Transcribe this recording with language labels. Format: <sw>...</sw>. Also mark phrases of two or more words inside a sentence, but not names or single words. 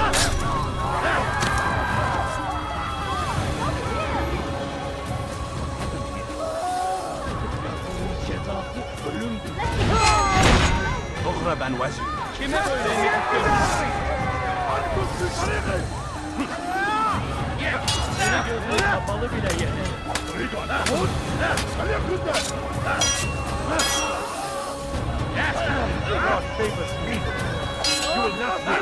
<tr>Cezası ölümdür.</tr> <ar>أخرى بن وزير.</ar> <tr>Kime böyle eğmek istiyorsun? Seni gözün kapalı bile yenerim.</tr> <en>God favors me. You will not win.</en>